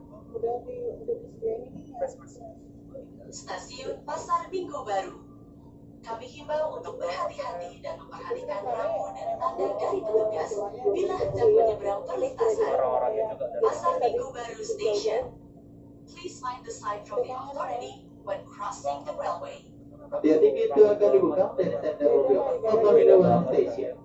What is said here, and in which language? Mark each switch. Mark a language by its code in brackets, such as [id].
[id] udah disediain ini ya. Stasiun Pasar Minggu Baru. Kami himbau untuk berhati-hati dan memperhatikan rambu dan tanda dari petugas bila hendak menyeberang perlintasan. Orang-orangnya juga dari [en] Pasar Minggu Baru Station. Please mind the sign from the authority when crossing the railway. [id] Hati-hati, pintu akan dibuka dari tenda mobil Pasar Minggu Baru Station.